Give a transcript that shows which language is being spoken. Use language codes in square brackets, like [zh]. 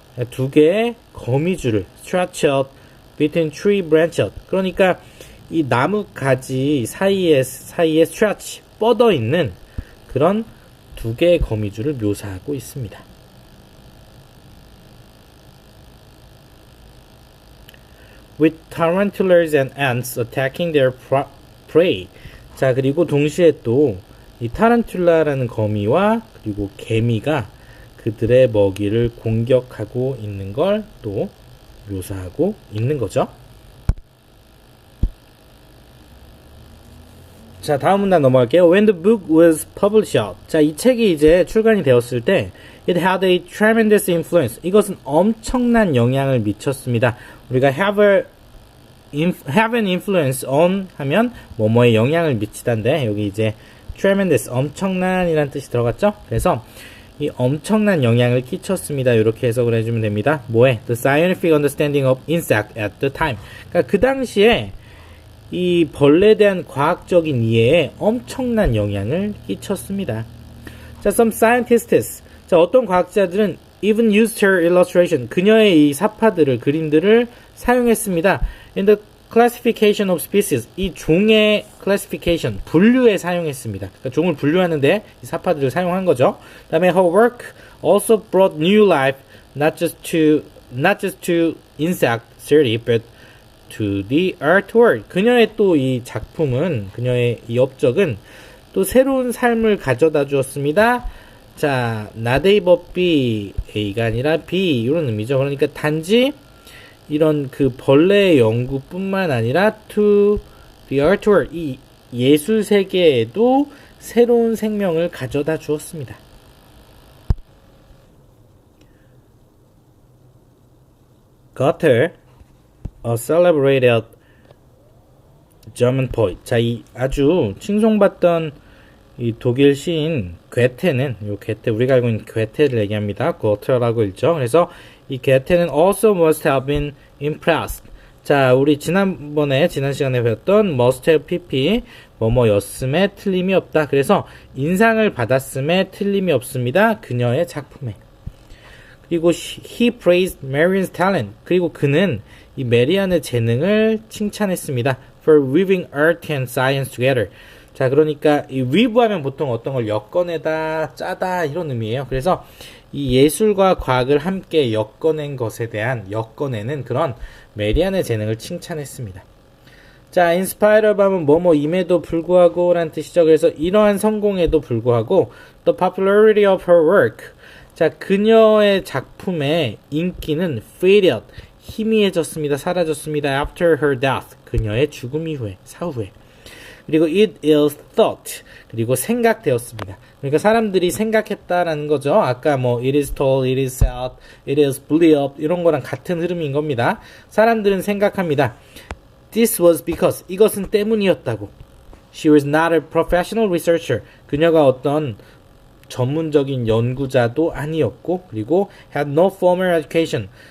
[ko] 두 개의 거미줄을 [en] stretched between tree branches. [ko] 그러니까 이 나무 가지 사이에 stretch 뻗어 있는 그런 두 개의 거미줄을 묘사하고 있습니다. [en] With tarantulas and ants attacking their prey. [ko] 자, 그리고 동시에 또 이 타란툴라라는 거미와 그리고 개미가 그들의 먹이를 공격하고 있는 걸 또 묘사하고 있는 거죠. 자, 다음 문단 넘어갈게요. [en] When the book was published. [ko] 자, 이 책이 이제 출간이 되었을 때 [en] it had a tremendous influence. [ko] 이것은 엄청난 영향을 미쳤습니다. 우리가 [en] have an influence on [ko] 하면 뭐뭐에 영향을 미치다인데 여기 이제 tremendous 엄청난이란 뜻이 들어갔죠. 그래서 이 엄청난 영향을 끼쳤습니다. 이렇게 해석을 해주면 됩니다. 뭐에? [en] The scientific understanding of insect at the time. [ko] 그러니까 그 당시에 이 벌레에 대한 과학적인 이해에 엄청난 영향을 끼쳤습니다. [en] 자, some scientists. [ko] 자, 어떤 과학자들은 [en] even used her illustration. [ko] 그녀의 이 사파들을, 그림들을 사용했습니다. [en] In the classification of species. [ko] 이 종의 classification, 분류에 사용했습니다. 그러니까 종을 분류하는데 이 사파들을 사용한 거죠. 그 다음에 [en] her work also brought new life, not just to insect study, but to the art world. [ko] 그녀의 또 이 작품은, 그녀의 이 업적은 또 새로운 삶을 가져다 주었습니다. 자, [en] not A but B, [ko] A가 아니라 B 이런 의미죠. 그러니까 단지 이런 그 벌레의 연구뿐만 아니라 [en] to the art world, [ko] 이 예술 세계에도 새로운 생명을 가져다 주었습니다. [en] Goethe, a celebrated German poet. [ko] 자, 이 아주 칭송받던 이 독일 시인 괴테는, 요 괴테, 우리가 알고 있는 괴테를 얘기합니다. 고테라고 읽죠. 그래서 이 괴테는 [en] also must have been impressed. [ko] 자, 우리 지난 시간에 배웠던 [en] must have pp, [ko] 뭐뭐였음에 틀림이 없다. 그래서 인상을 받았음에 틀림이 없습니다. 그녀의 작품에. [en] 그리고 he praised Marian's talent. [ko] 그리고 그는 이 메리안의 재능을 칭찬했습니다. [en] For weaving art and science together. [ko] 자, 그러니까 이 weave 하면 보통 어떤 걸 엮어내다, 짜다 이런 의미예요. 그래서 이 예술과 과학을 함께 엮어낸 것에 대한 엮어내는 그런 메리안의 재능을 칭찬했습니다. 자, [en] in spite of [ko] 하면 뭐뭐임에도 불구하고 라는 뜻이죠. 그래서 이러한 성공에도 불구하고 [en] the popularity of her work. [ko] 자, 그녀의 작품의 인기는 faded, 희미해졌습니다. 사라졌습니다. [en] after her death. [ko] 그녀의 죽음 이후에, 사후에. [en] 그리고 it is thought. [ko] 그리고 생각되었습니다. 그러니까 사람들이 생각했다라는 거죠. 아까 뭐 [en] it is told, it is said, it is believed [ko] 이런 거랑 같은 흐름인 겁니다. 사람들은 생각합니다. [en] This was because [ko] 이것은 때문이었다고. [en] She was not a professional researcher. [ko] 그녀가 어떤 전문적인 연구자도 아니었고 그리고 [en] had no formal education.